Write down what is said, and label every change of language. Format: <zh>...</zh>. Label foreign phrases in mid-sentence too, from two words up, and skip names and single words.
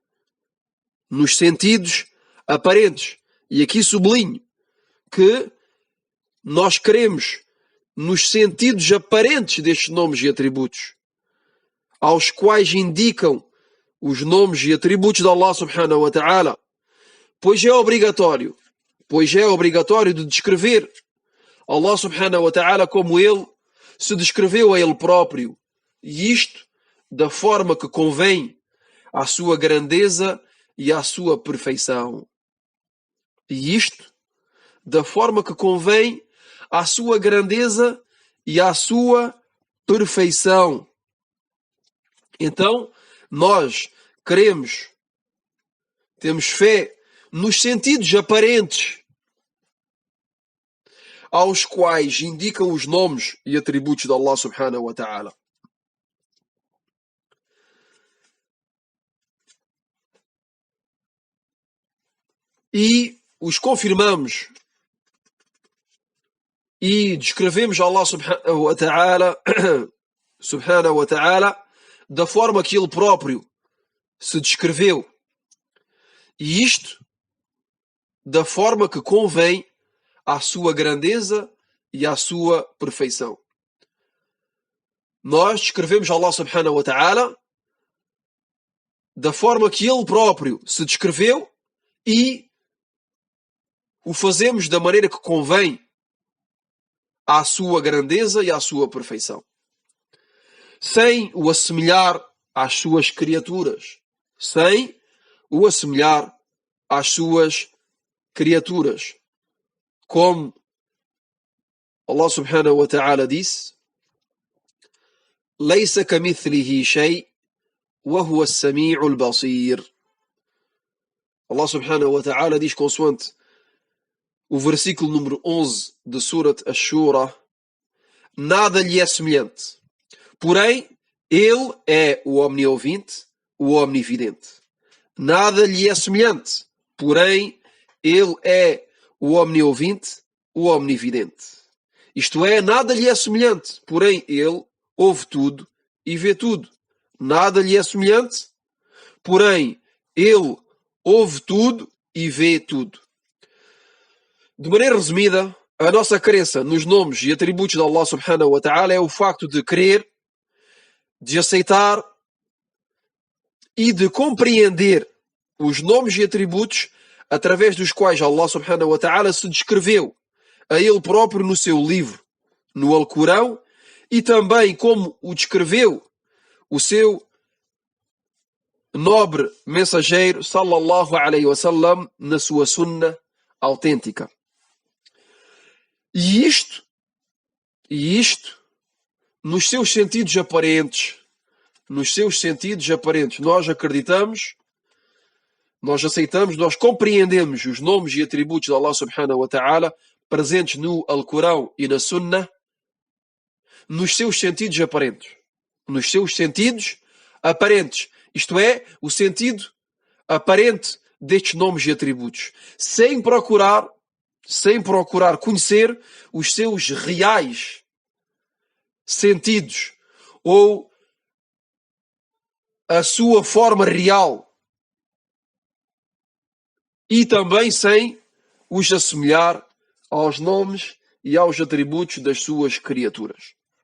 <pt>E aqui sublinho que nós cremos nos sentidos aparentes destes nomes e atributos, aos quais indicam os nomes e atributos de Allah</pt> <ar>سبحانه وتعالى,</ar> <pt>pois é obrigatório de descrever Allah</pt> <ar>سبحانه وتعالى</ar> <pt>como Ele se descreveu a Ele próprio, e isto da forma que convém à sua grandeza e à sua perfeição. Então, nós temos fé nos sentidos aparentes, aos quais indicam os nomes e atributos de Allah</pt> <ar>سبحانه وتعالى.</ar> <pt>E os confirmamos e descrevemos Allah</pt> <ar>سبحانه وتعالى</ar> <pt>da forma que Ele próprio se descreveu. E isto da forma que convém à sua grandeza e à sua perfeição. Nós descrevemos Allah</pt> <ar>سبحانه وتعالى</ar> <pt>da forma que Ele próprio se descreveu e o fazemos da maneira que convém à sua grandeza e à sua perfeição, sem o assemelhar às suas criaturas, como Allah</pt> <ar>سبحانه وتعالى</ar> <pt>disse:</pt> <ar>"ليس كمثله شيء وهو السميع البصير."</ar> <pt>Allah</pt> <ar>سبحانه وتعالى</ar> <pt>diz, consoante o versículo número 11 de Surat Ash-Shura: nada lhe é semelhante, porém Ele é o omniovinte, o omnividente. Nada lhe é semelhante, porém Ele é o omniovinte, o omnividente. Isto é, nada lhe é semelhante, porém Ele ouve tudo e vê tudo. Nada lhe é semelhante, porém Ele ouve tudo e vê tudo. De maneira resumida, a nossa crença nos nomes e atributos de Allah</pt> <ar>سبحانه وتعالى</ar> <pt>é o facto de crer, de aceitar e de compreender os nomes e atributos através dos quais Allah</pt> <ar>سبحانه وتعالى</ar> <pt>se descreveu a Ele próprio no seu livro, no Alcorão, e também como o descreveu o seu nobre mensageiro</pt> <ar>صلى الله عليه وسلم</ar> <pt>na sua sunna autêntica. E isto nos seus sentidos aparentes, nós acreditamos, nós aceitamos, nós compreendemos os nomes e atributos de Allah</pt> <ar>سبحانه وتعالى</ar> <pt>presentes no Alcorão e na Sunna, nos seus sentidos aparentes, isto é, o sentido aparente destes nomes e atributos, sem procurar conhecer os seus reais sentidos ou a sua forma real, e também sem os assemelhar aos nomes e aos atributos das suas criaturas.</pt>